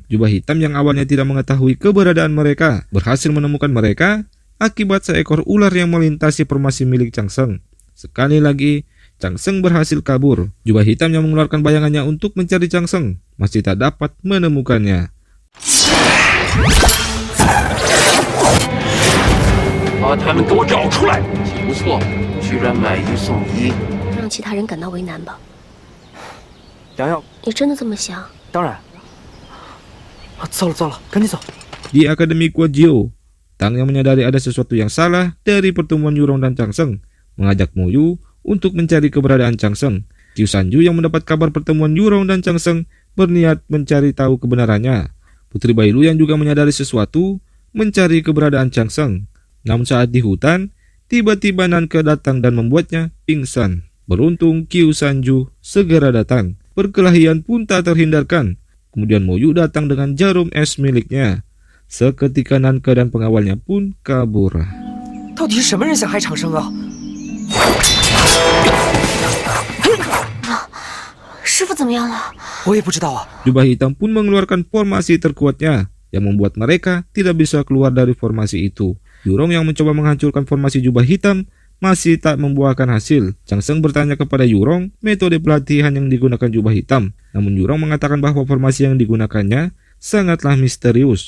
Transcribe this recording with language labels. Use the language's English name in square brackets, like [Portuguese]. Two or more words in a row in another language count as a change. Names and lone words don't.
[Indonesian] Jubah hitam yang awalnya tidak mengetahui keberadaan mereka berhasil menemukan mereka akibat seekor ular yang melintasi formasi milik Changseng. Sekali lagi, Changseng berhasil kabur. Jubah hitam yang mengeluarkan bayangannya untuk mencari Changseng masih tak dapat menemukannya. [Chinese] 把他们给我找出来！不错，居然买一送一。让其他人感到为难吧？良药，你真的这么想？当然。啊，糟了糟了，赶紧走！ [Indonesian] Di Akademi Kuajio, Tang yang menyadari ada sesuatu yang salah dari pertemuan Yurong dan Changseng mengajak Moyu untuk mencari keberadaan Changseng. Qiu Sanju yang mendapat kabar pertemuan Yurong dan Changseng berniat mencari tahu kebenarannya. Putri Bailu yang juga menyadari sesuatu mencari keberadaan Changseng. Namun saat di hutan, tiba-tiba Nanke datang dan membuatnya pingsan. Beruntung Qiu Sanju segera datang. perkelahian pun tak terhindarkan. Kemudian Moyu datang dengan jarum es miliknya. Seketika Nanke dan pengawalnya pun kabur. [Chinese] 到底是什么人想害长生啊？师傅怎么样了？我也不知道啊。 [Indonesian] Jubah hitam pun mengeluarkan formasi terkuatnya yang membuat mereka tidak bisa keluar dari formasi itu. Yurong yang mencoba menghancurkan formasi jubah hitam masih tak membuahkan hasil. Changseng bertanya kepada Yurong metode pelatihan yang digunakan jubah hitam. Namun Yurong mengatakan bahwa formasi yang digunakannya sangatlah misterius.